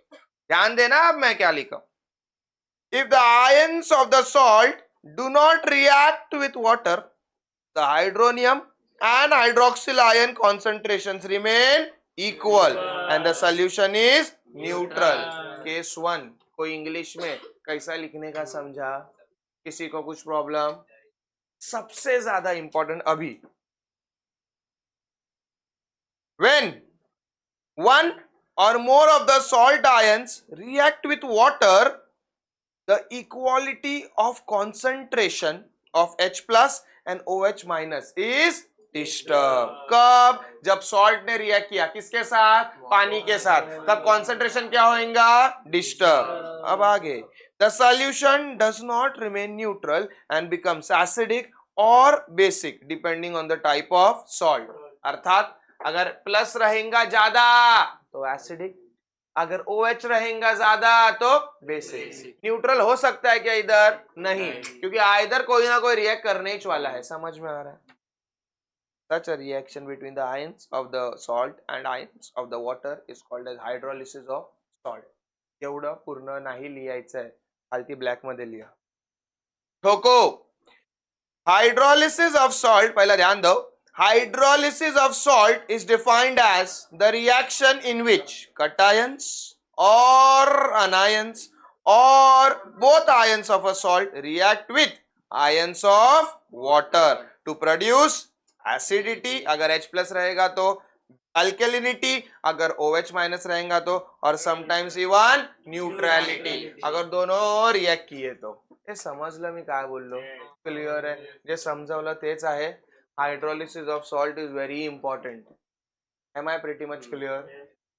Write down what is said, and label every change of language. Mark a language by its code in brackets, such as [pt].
[hi] ध्यान देना अब मैं क्या लिखा. [en] If the ions of the salt do not react with water, the hydronium and hydroxyl ion concentrations remain equal and the solution is neutral. Case 1. [hi] कोई English में कैसा लिखने का समझा? किसी को कुछ प्रॉब्लम? सबसे ज्यादा इंपॉर्टेंट अभी, [en] when one or more of the salt ions react with water, the equality of concentration of H plus and OH minus is [hi] disturb. कब? जब सॉल्ट ने रिएक्ट किया किसके साथ? पानी के साथ, तब कॉन्सेंट्रेशन क्या होगा? डिस्टर्ब। [en] अब आगे, the solution does not remain neutral and becomes acidic और basic depending on the type of salt. [hi] अर्थात अगर प्लस रहेगा ज्यादा तो एसिडिक, अगर OH रहेगा ज्यादा तो बेसिक। न्यूट्रल हो सकता है क्या इधर? नहीं, क्योंकि इधर कोई ना कोई रिएक्ट करने ही वाला है। समझ में आ रहा है? [en] Such a reaction between the ions of the salt and ions of the water is called as hydrolysis of salt. [mr] एवढं पूर्ण नाही लिहायचं आहे, खालती ब्लॅक मध्ये लिहा. [hi] ठोको. [en] Hydrolysis of salt, [hi] पहिला ध्यान दो. [en] Hydrolysis of salt is defined as the reaction in which cations or anions or both ions of a salt react with ions of water to produce acidity. [hi] अगर H plus रहेगा तो अल्केलिनिटी, अगर OH minus रहेगा तो, और [en] sometimes even neutrality [hi] अगर दोनों react किए तो. [mr] हे समजलं मी काय बोललो? क्लिअर आहे? जे समजावलं तेच आहे. [en] Hydrolysis of salt is very important. Am I pretty much clear?